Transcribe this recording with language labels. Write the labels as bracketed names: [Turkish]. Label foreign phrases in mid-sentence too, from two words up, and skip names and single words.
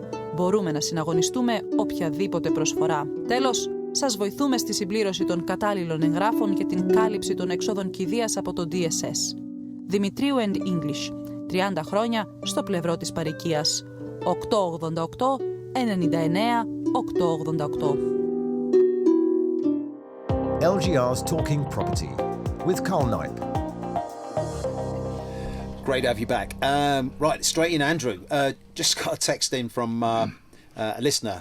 [Greek] Μπορούμε να συναγωνιστούμε οποιαδήποτε προσφορά. Τέλος, σας βοηθούμε στη συμπλήρωση των κατάλληλων εγγράφων και την κάλυψη των εξόδων κηδείας από το DSS. Δημητρίου and English. 30 χρόνια στο πλευρό της παροικίας. 888 99 888. [English] LGR's Talking Property with Karl Knipe. Great to have you back. Right, straight in, Andrew. Just got a text in from a listener.